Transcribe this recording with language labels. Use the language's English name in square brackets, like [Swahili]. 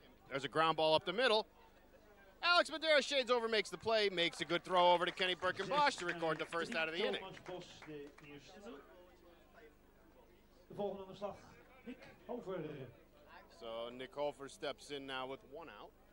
[English] There's a ground ball up the middle. Alex Madera shades over, makes the play, makes a good throw over to Kenny Birkenbosch to record the first out of the inning. [Dutch] Thomas Bos, de eerste. De volgende aan de slag, Nick Hofer. [English] So Nick Hofer steps in now with 1 out.